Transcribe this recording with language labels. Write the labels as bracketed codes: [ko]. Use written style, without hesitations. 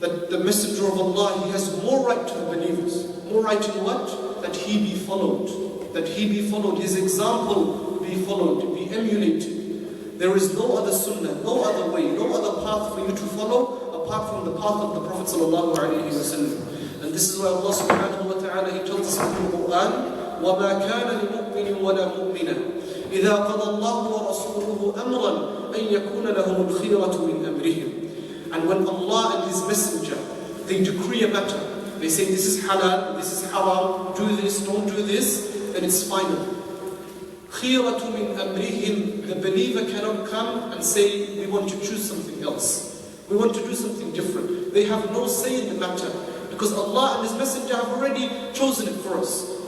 [en] That the Messenger of Allah, he has more right to the believers. More right in what? That he be followed. That he be followed, his example be followed, be emulated. There is no other sunnah, no other way, no other path for you to follow apart from the path of the Prophet ﷺ. And this is why Allah subhanahu wa ta'ala, He tells us in the Quran, [ar] وَمَا كَانَ لِمُؤْمِنٍ وَلَا مُؤْمِنَةٍ إِذَا قَضَى اللَّهُ وَرَسُولُهُ أَمْرًا أَنْ يَكُونَ لَهُمُ الْخِيَرَةُ مِنْ أَمْرِهِمْ. [en] And when Allah and His Messenger, they decree a matter, they say this is halal, this is haram, do this, don't do this, then it's final. [ar] خِيَرَةُ مِنْ أَمْرِهِمْ. [en] The believer cannot come and say, we want to choose something else. We want to do something different. They have no say in the matter, because Allah and His Messenger have already chosen it for us.